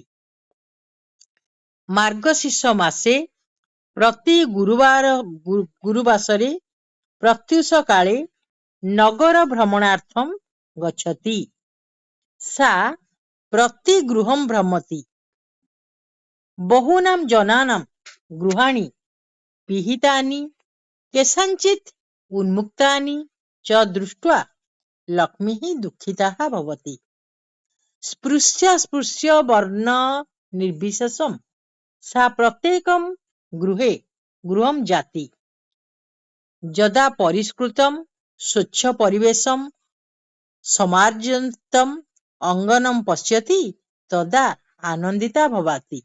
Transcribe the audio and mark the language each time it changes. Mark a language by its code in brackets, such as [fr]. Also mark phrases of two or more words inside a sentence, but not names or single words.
[sa] मार्गशीर्ष मासे प्रति गुरुवासरे प्रत्युष काले नगर भ्रमणार्थम गच्छति। सा प्रति गृहं भ्रमति। बहूनां जनानां गृहाणि पिहितानि केषाञ्चित् उन्मुक्तानि च दृष्ट्वा लक्ष्मीः दुःखिता भवति। स्पृश्य वर्ण निर्विशेषं सा प्रत्येकं गृहं जाति। यदा परिष्कृतं स्वच्छ परिवेशं समार्जनम् अङ्गनं पश्यति तदा आनन्दिता भवति।